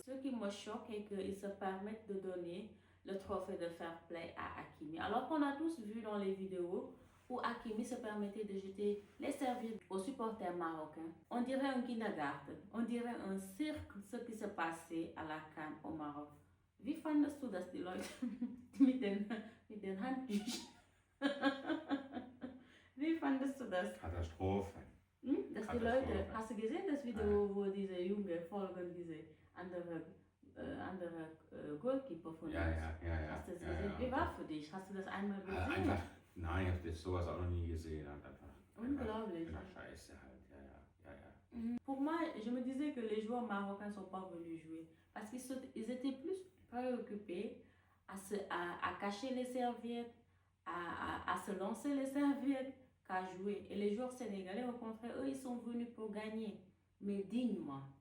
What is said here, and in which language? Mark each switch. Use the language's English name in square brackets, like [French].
[French] Ce qui me choque est qu'ils se permettent de donner le trophée de fair play à Hakimi. Alors qu'on a tous vu dans les vidéos où Hakimi se permettait de jeter les serviettes aux supporters marocains. On dirait un kindergarten, on dirait un cirque, ce qui se passait à la CAN au Maroc. [German] Wie fandest du das, die Leute mit den Handtüchern? Wie fandest du das? Katastrophe. Dass die Leute, hast du gesehen das Video, wo diese junge Folgen, diese andere Goalkeeper von uns? Ja. Hast du das gesehen? Wie war für dich? Hast du das einmal gesehen? Einfach, nein, ich habe sowas auch noch nie gesehen. Unglaublich. Einfach Scheiße halt, ja. [French] Pour moi, je me disais que les joueurs marocains ne sont pas venus jouer parce qu'ils étaient plus préoccupés à cacher les serviettes, à se lancer les serviettes qu'à jouer. Et les joueurs sénégalais, au contraire, eux, ils sont venus pour gagner, mais dignement.